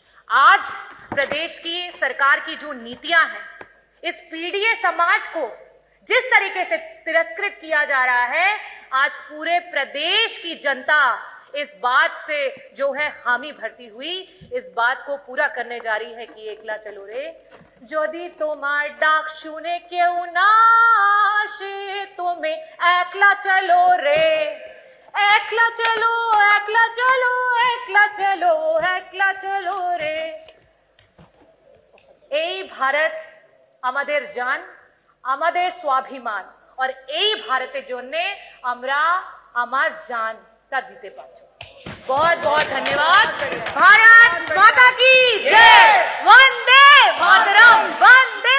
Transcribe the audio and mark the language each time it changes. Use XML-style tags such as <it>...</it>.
<hi>आज प्रदेश की सरकार की जो नीतियां हैं, इस पीड़ित समाज को जिस तरीके से तिरस्कृत किया जा रहा है, आज पूरे प्रदेश की जनता इस बात से जो है हामी भरती हुई, इस बात को पूरा करने जा रही है कि एकला चलो रे।</hi> <bn>যদি তোমার ডাক শুনে কেউ না আসে, তুমি একলা চলো রে, একলা চলো, একলা চলো, একলা চলো, একলা চলো রে। এই ভারত আমাদের জান, আমাদের স্বাভিমান, और এই ভারতের জন্য আমরা আমার জানটা দিতে পারছি।</bn> <hi>बहुत बहुत धन्यवाद। भारत माता की जय। वंदे मातरम।</hi>